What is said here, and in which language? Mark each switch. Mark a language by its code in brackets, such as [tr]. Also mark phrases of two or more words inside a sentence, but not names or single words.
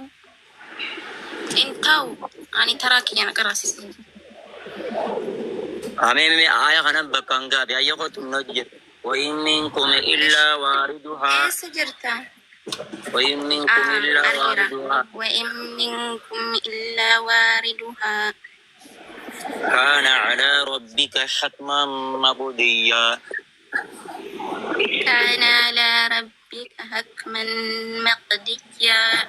[om] Intaa'u ani taraa kiyyaan qaraasise. Amee aya kanan bakka hangaa fi ayya kootu nu hojjetu. [ar] وإن منكم إلا واردها [om] Eessa jirta? [ar] وإن منكم إلا واردها وإن منكم إلا واردها كان على ربك حتما مقضيا كان على ربك حكما مقضيا